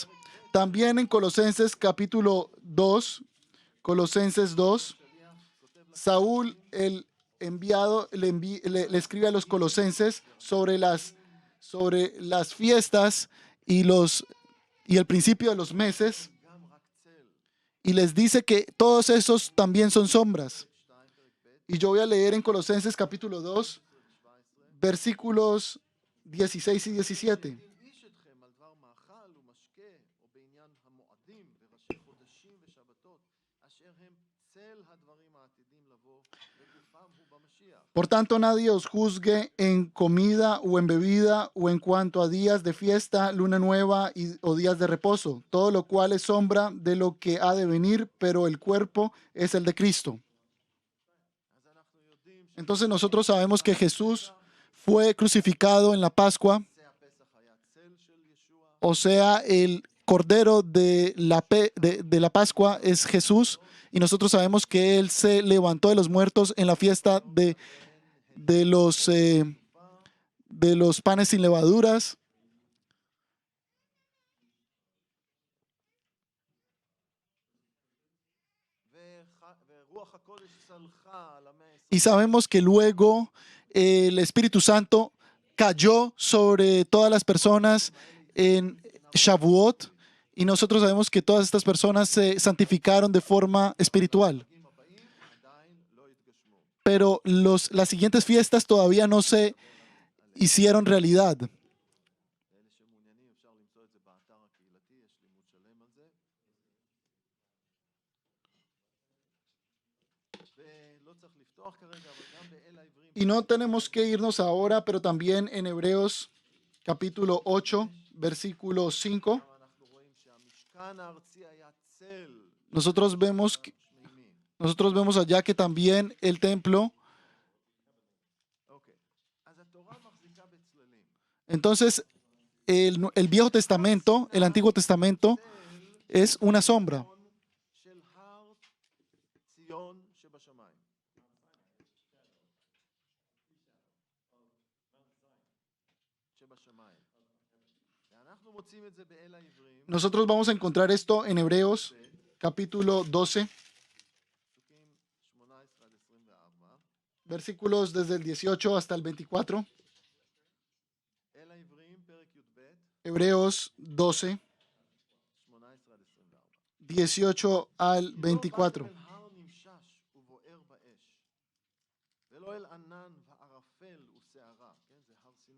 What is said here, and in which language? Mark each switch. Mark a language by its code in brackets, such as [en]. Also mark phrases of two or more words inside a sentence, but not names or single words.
[es] También en Colosenses capítulo 2, Colosenses 2, Saúl, el enviado, le escribe a los colosenses sobre las fiestas y el principio de los meses, y les dice que todos esos también son sombras. Y yo voy a leer en Colosenses capítulo 2, versículos 16 y 17. [he] מאכל ומשקה, או בעניין המועדים וראשי חודשים ושבתות, אשר הם צל הדברים העתידים לבוא, וגופם הוא במשיח. [es] Por tanto, nadie os juzgue en comida o en bebida o en cuanto a días de fiesta, luna nueva o días de reposo, todo lo cual es sombra de lo que ha de venir, pero el cuerpo es el de Cristo. [he] אז אנחנו יודעים [es] Entonces nosotros sabemos que Jesús fue crucificado en la Pascua, [he] שנושא הפסח היה צל של ישוע, [es] o sea, el cordero de la Pascua es Jesús, y nosotros sabemos que Él se levantó de los muertos en la fiesta de los panes sin levaduras. [he] ורוח הקודש צלחה על המאה [es] Y sabemos que luego el Espíritu Santo cayó sobre todas las personas en Shavuot, y nosotros sabemos que todas estas personas se santificaron de forma espiritual. [he] העשרים הבאים עדיין לא התגשמו. [es] Pero las siguientes fiestas todavía no se hicieron realidad. [he] לאלה שמעוניינים אפשר למצוא את זה באתר הקהילתי, יש לימוד שלם על זה. ולא צריך לפתוח כרגע, אבל גם באל העברים, [es] Y no tenemos que irnos ahora, pero también en Hebreos capítulo 8, versículo 5, [he] שם אנחנו רואים שהמשכן הארצי היה צל [es] nosotros vemos, [he] שמימי. [es] nosotros vemos allá que también el templo. [he] אוקיי. אז התורה מחזיקה בצללים. [es] Entonces, el Viejo Testamento, el Antiguo Testamento, [he] צל [es] es una sombra. [he] של הר ציון שבשמיים. שבשמיים. ואנחנו מוצאים את זה באל העברים, [es] Nosotros vamos a encontrar esto en Hebreos capítulo 12, [he] פסוקים 18 עד 24. [es] versículos desde el 18 hasta el 24. [he] אל העברים, פרק י"ב, [es] Hebreos 12, [he] 18 עד 24. [es] 18 al [he] כי לא באתם 24. אל הר נמשש ובוער באש, ולא אל ענן וערפל וסערה, כן, זה הר סיני.